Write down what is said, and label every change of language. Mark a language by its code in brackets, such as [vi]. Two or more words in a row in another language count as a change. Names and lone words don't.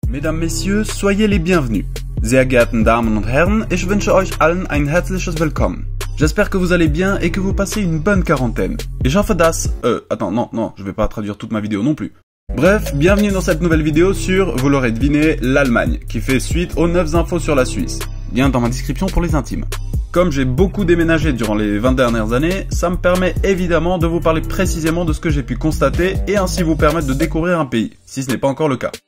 [fr] Mesdames, Messieurs, soyez les bienvenus. [de] Sehr geehrten Damen und Herren, ich wünsche euch allen ein herzliches Willkommen. [fr] J'espère que vous allez bien et que vous passez une bonne quarantaine. [de] Ich hoffe dass... [fr] Attends, non, je vais pas traduire toute ma vidéo non plus. Bref, bienvenue dans cette nouvelle vidéo sur, vous l'aurez deviné, l'Allemagne, qui fait suite aux 9 infos sur la Suisse. Lien dans ma description pour les intimes. Comme j'ai beaucoup déménagé durant les 20 dernières années, ça me permet évidemment de vous parler précisément de ce que j'ai pu constater et ainsi vous permettre de découvrir un pays, si ce n'est pas encore le cas.